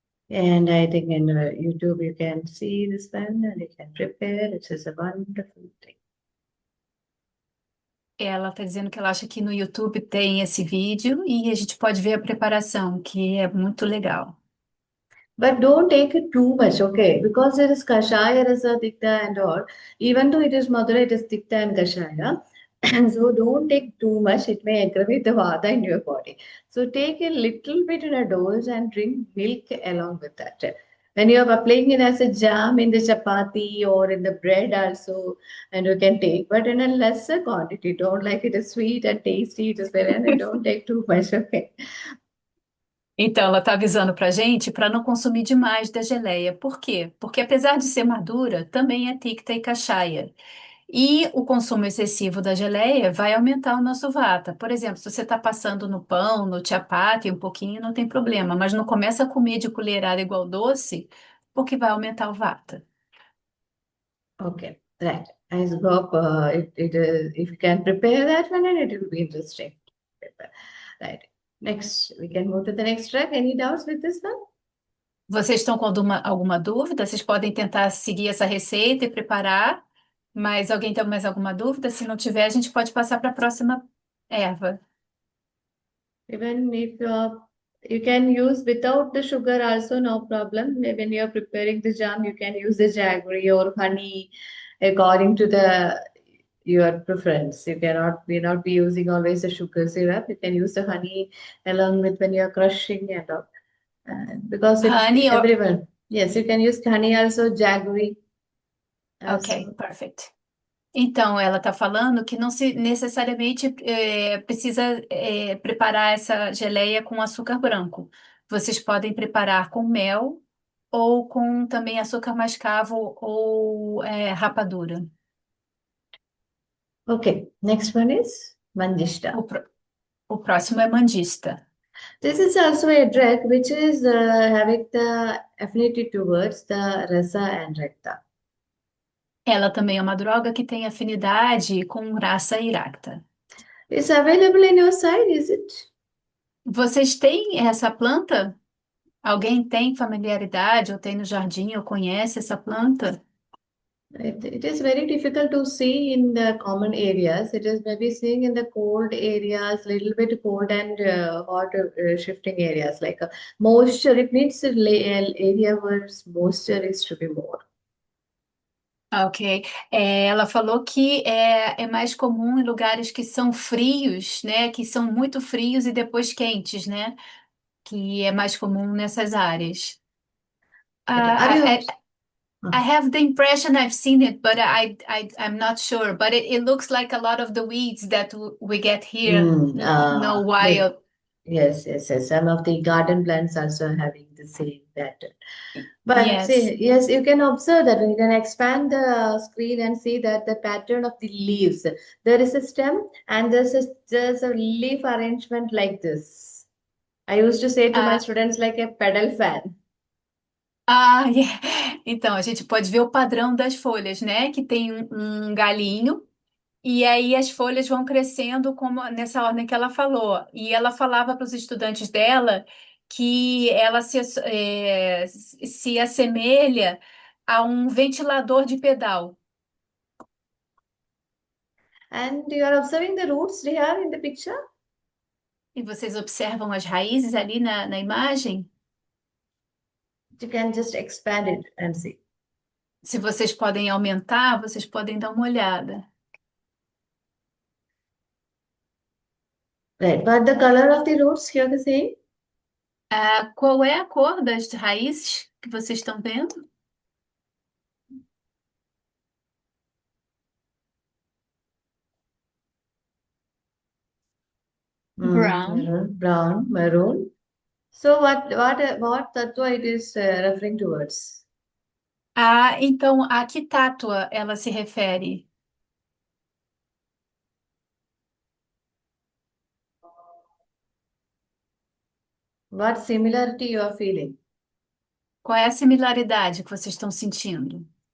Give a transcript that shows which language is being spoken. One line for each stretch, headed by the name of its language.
English: And I think in YouTube you can see this one and you can prepare. It is a wonderful thing.
Portuguese: Ela está dizendo que ela acha que no YouTube tem esse vídeo e a gente pode ver a preparação, que é muito legal.
English: But don't take it too much, okay? Because there is Kashaya, Rasa, Tikta, and all. Even though it is Madura, it is Tikta and Kashaya. So don't take too much. It may aggravate the Vata in your body. So take a little bit in a dose and drink milk along with that. When you are applying it as a jam in the chapati or in the bread also, and you can take, but in a lesser quantity. Don't like it is sweet and tasty. It is very, and don't take too much, okay?
Portuguese: Então, ela está avisando para a gente para não consumir demais da geleia. Por quê? Porque apesar de ser madura, também é ticta e cachaça. E o consumo excessivo da geleia vai aumentar o nosso vata. Por exemplo, se você está passando no pão, no chapati, um pouquinho, não tem problema. Mas não começa a comer de colherada igual doce, porque vai aumentar o vata.
English: Okay, right. I hope if you can prepare that one, and it will be interesting. Right. Next, we can move to the next track. Any doubts with this one?
Portuguese: Vocês estão com alguma dúvida? Vocês podem tentar seguir essa receita e preparar. Mas alguém tem mais alguma dúvida? Se não tiver, a gente pode passar para a próxima erva.
English: Even if you can use without the sugar also, no problem. When you're preparing the jam, you can use the jaggery or honey according to the your preference. You cannot be not be using always the sugar syrup. You can use the honey along with when you're crushing and all. Because it Honey, everyone, yes, you can use honey also, jaggery ok, also. perfect.
Portuguese: Então, ela está falando que não se necessariamente precisa preparar essa geleia com açúcar branco. Vocês podem preparar com mel ou com também açúcar mascavo ou rapadura.
English: Okay, next one is
Portuguese: O,
English: Manjishta.
Portuguese: pró- o próximo é mandista.
English: This is also a drug which is having the affinity towards the rasa and rakta.
Portuguese: Ela também é uma droga que tem afinidade com Rasa e Rakta.
English: It's available in your side, is it?
Portuguese: Vocês têm essa planta? Alguém tem familiaridade ou tem no jardim ou conhece essa planta?
English: It is very difficult to see in the common areas. It is maybe seeing in the cold areas, little bit cold and hot shifting areas. Like moisture, it needs a area where moisture is to be more. Ok.
Portuguese: Ela falou que é mais comum em lugares que são frios, né? Que são muito frios e depois quentes, né? Que é mais comum nessas áreas.
English: Okay. Are Ah, you? I have the impression I've seen it, but I'm not sure. But it looks like a lot of the weeds that we get here. No Maybe. wild. Yes, yes, yes. Some of the garden plants also having the same pattern. But Yes. see, yes, you can observe that when you can expand the screen and see that the pattern of the leaves. There is a stem and there's a leaf arrangement like this. I used to say to my Ah, students like a pedal fan. yeah.
Portuguese: Então, a gente pode ver o padrão das folhas, né? Que tem um galinho. E aí as folhas vão crescendo como nessa ordem que ela falou. E ela falava para os estudantes dela que ela se assemelha a um ventilador de pedal.
English: And you are observing the roots here in the picture?
Portuguese: E vocês observam as raízes ali na imagem?
English: You can just expand it and see.
Portuguese: Se vocês podem aumentar, vocês podem dar uma olhada.
English: Right, but the color of the roots here the same?
Portuguese: Qual é a cor das raízes que vocês estão vendo?
English: Brown. Brown, maroon. So what tattva it is referring towards?
Portuguese: Então a que tátua ela se refere?
English: What similarity you are feeling?
Portuguese: Qual é a similaridade que vocês estão sentindo?